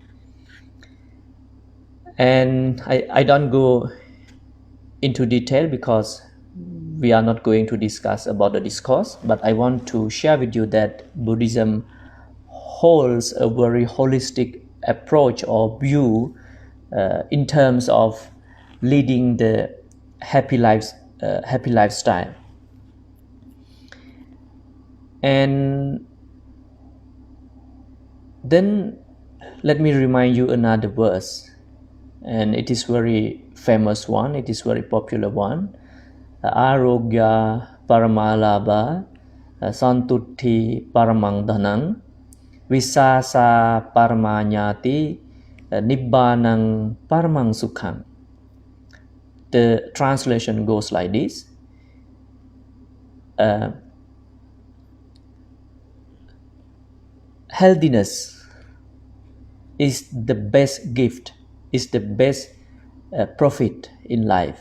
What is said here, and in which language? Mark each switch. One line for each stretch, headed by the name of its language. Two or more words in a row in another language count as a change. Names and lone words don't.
English: And I don't go into detail because we are not going to discuss about the discourse, but I want to share with you that Buddhism holds a very holistic approach or view in terms of leading the happy lifestyle. And then let me remind you another verse, and it is very famous one, it is very popular one.
Pali: Arogya Paramalabha, Santutti Paramang Dhanang, Visasa Paramanyati, Nibbanang Paramang Sukhang.
English: The translation goes like this. Healthiness is the best gift, is the best profit in life.